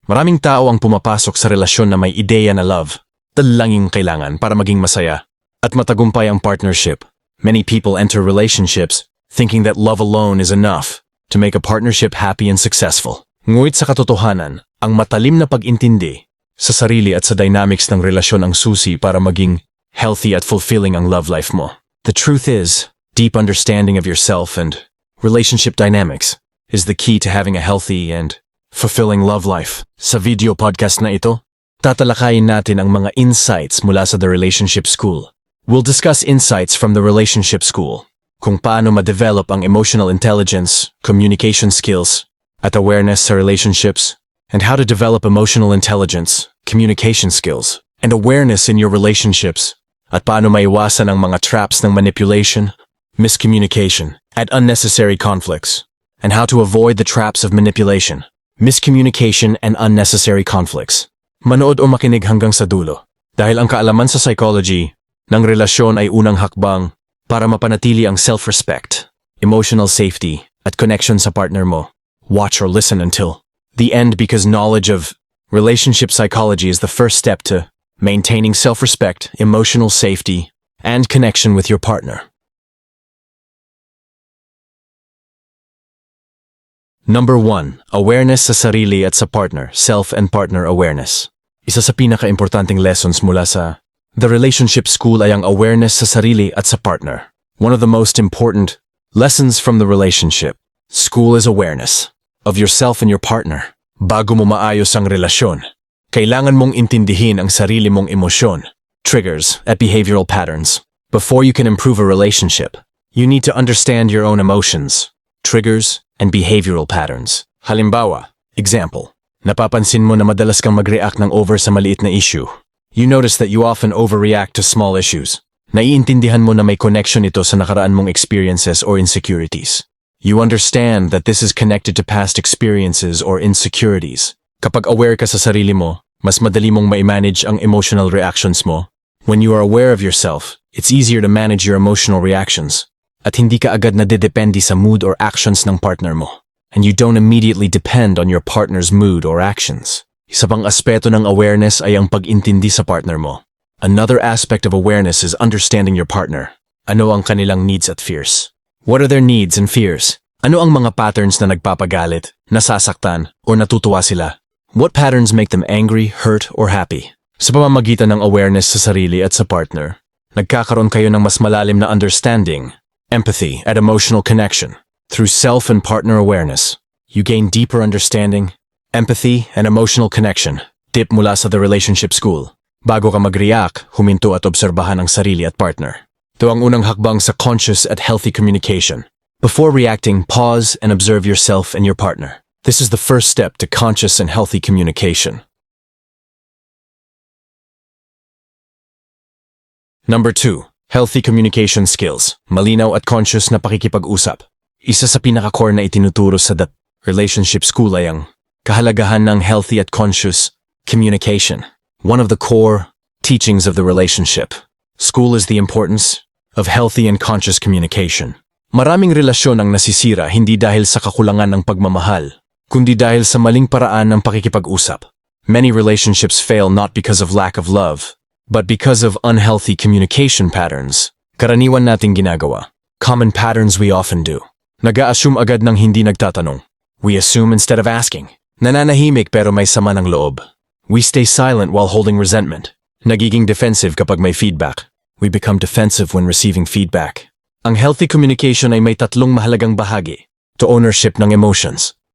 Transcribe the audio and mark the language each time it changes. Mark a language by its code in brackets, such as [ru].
[tl] Maraming tao ang pumapasok sa relasyon na may ideya na love, lang yung kailangan para maging masaya at matagumpay ang partnership. [en] Many people enter relationships thinking that love alone is enough to make a partnership happy and successful. [tl] Ngunit sa katotohanan, ang matalim na pag-intindi sa sarili at sa dynamics ng relasyon ang susi para maging healthy at fulfilling ang love life mo. [en] The truth is, deep understanding of yourself and relationship dynamics is the key to having a healthy and fulfilling love life. [tl] Sa video podcast na ito, tatalakayin natin ang mga insights mula sa The Relationship School. [en] We'll discuss insights from the Relationship School, [tl] kung paano ma-develop ang emotional intelligence, communication skills, at awareness sa relationships, [en] and how to develop emotional intelligence, communication skills, and awareness in your relationships, [tl] at paano maiwasan ang mga traps ng manipulation, miscommunication, and unnecessary conflicts, [en] and how to avoid the traps of manipulation, miscommunication, and unnecessary conflicts. [tl] Manood o makinig hanggang sa dulo, dahil ang kaalaman sa psychology ng relasyon ay unang hakbang para mapanatili ang self-respect, emotional safety, at connection sa partner mo. [en] Watch or listen until the end because knowledge of relationship psychology is the first step to maintaining self-respect, emotional safety, and connection with your partner. [tl] Number 1. Awareness sa sarili at sa partner, [en] self and partner awareness. [tl] Isa sa pinaka-importanteng lessons mula sa The Relationship School ay ang awareness sa sarili at sa partner. [en] One of the most important lessons from the relationship school is awareness of yourself and your partner. [tl] Bago mo maayos ang relasyon, kailangan mong intindihin ang sarili mong emosyon, triggers, at behavioral patterns. [en] Before you can improve a relationship, you need to understand your own emotions, triggers, and behavioral patterns. [tl] Halimbawa, example, napapansin mo na madalas kang mag-react ng over sa maliit na issue. [en] You notice that you often overreact to small issues. [tl] Naiintindihan mo na may connection ito sa nakaraan mong experiences or insecurities. [en] You understand that this is connected to past experiences or insecurities. [tl] Kapag aware ka sa sarili mo, mas madali mong ma-manage ang emotional reactions mo. [en] When you are aware of yourself, it's easier to manage your emotional reactions. [tl] At hindi ka agad nadedepende sa mood or actions ng partner mo. [en] And you don't immediately depend on your partner's mood or actions. [tl] Isa pang aspeto ng awareness ay ang pag-intindi sa partner mo. [en] Another aspect of awareness is understanding your partner. [tl] Ano ang kanilang needs at fears? [en] What are their needs and fears? [tl] Ano ang mga patterns na nagpapagalit, nasasaktan, o natutuwa sila? [en] What patterns make them angry, hurt, or happy? [tl] Sa pamamagitan ng awareness sa sarili at sa partner, nagkakaroon kayo ng mas malalim na understanding, empathy, at emotional connection. [en] Through self and partner awareness, you gain deeper understanding, empathy, and emotional connection. [tl] Tip mula sa The Relationship School. Bago ka mag-react, huminto at obserbahan ang sarili at partner. Ito ang unang hakbang sa conscious at healthy communication. [en] Before reacting, pause and observe yourself and your partner. This is the first step to conscious and healthy communication. Number 2. Healthy communication skills. [tl] Malinaw at conscious na pakikipag-usap. Isa sa pinaka-core na itinuturo sa The Relationship School ay ang kahalagahan ng healthy at conscious communication. [en] One of the core teachings of the relationship school is the importance of healthy and conscious communication. [tl] Maraming relasyon ang nasisira hindi dahil sa kakulangan ng pagmamahal, kundi dahil sa maling paraan ng pakikipag-usap. [en] Many relationships fail not because of lack of love, but because of unhealthy communication patterns. [tl] Karaniwan nating ginagawa. [en] Common patterns we often do. [tl] Nag-a-assume agad ng hindi nagtatanong. [en] We assume instead of asking. [tl] Nananahimik pero may sama ng loob. [en] We stay silent while holding resentment. [tl] Nagiging defensive kapag may feedback. [en] We become defensive when receiving feedback. [tl] Ang healthy communication ay may tatlong mahalagang bahagi. To ownership ng emotions.